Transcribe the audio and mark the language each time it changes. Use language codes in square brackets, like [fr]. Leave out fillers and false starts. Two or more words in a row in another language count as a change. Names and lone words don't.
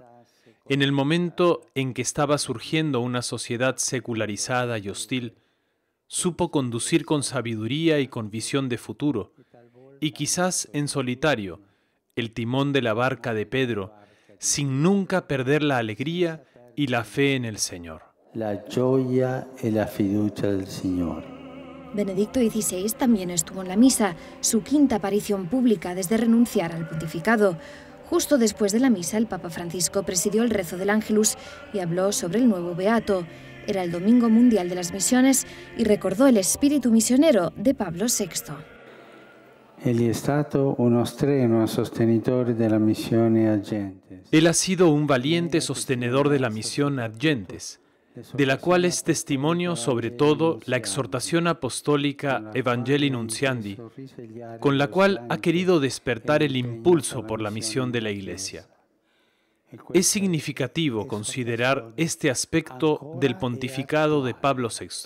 [es] En el momento en que estaba surgiendo una sociedad secularizada y hostil, supo conducir con sabiduría y con visión de futuro, y quizás en solitario, el timón de la barca de Pedro, sin nunca perder la alegría y la fe en el Señor. [it] La gioia e la fiducia del Señor. [es] Benedicto XVI también estuvo en la misa, su quinta aparición pública desde renunciar al pontificado. Justo después de la misa, el Papa Francisco presidió el rezo del Ángelus y habló sobre el nuevo beato. Era el Domingo Mundial de las Misiones y recordó el espíritu misionero de Pablo VI. [it] Egli è stato uno strenuo sostenitore della missione Ad Gentes. [es] Él ha sido un valiente sostenedor de la misión Ad Gentes, de la cual es testimonio sobre todo la exhortación apostólica Evangelii Nuntiandi, con la cual ha querido despertar el impulso por la misión de la Iglesia. Es significativo considerar este aspecto del pontificado de Pablo VI.